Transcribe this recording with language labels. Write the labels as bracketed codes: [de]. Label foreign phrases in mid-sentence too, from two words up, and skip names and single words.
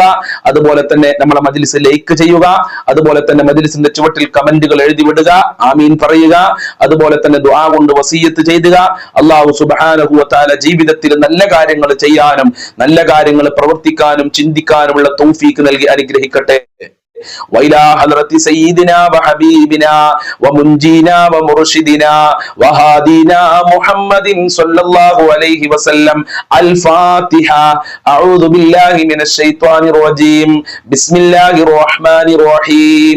[ml] അതുപോലെ തന്നെ നമ്മളെ മജ്ലിസ് ലൈക്ക് ചെയ്യുക. അതുപോലെ തന്നെ മജ്ലിസിന്റെ ചുവട്ടിൽ കമന്റുകൾ എഴുതി വിടുക, ആമീൻ പറയുക. അതുപോലെ തന്നെ ദുആ കൊണ്ട് വസിയ്യത്ത് ചെയ്യുക. [ar] الله سبحانه وتعالى [ml] ജീവിതത്തിൽ നല്ല കാര്യങ്ങൾ ചെയ്യാനും നല്ല കാര്യങ്ങൾ പ്രവർത്തിക്കാനും ചിന്തിക്കാനുമുള്ള തൗഫീക്ക് നൽകി അനുഗ്രഹിക്കട്ടെ. [ar] وإلى حضرة سيدنا وحبيبنا ومنجينا ومرشدنا وهادينا محمد صلى الله عليه وسلم الفاتحة. أعوذ بالله من الشيطان الرجيم. بسم الله الرحمن الرحيم.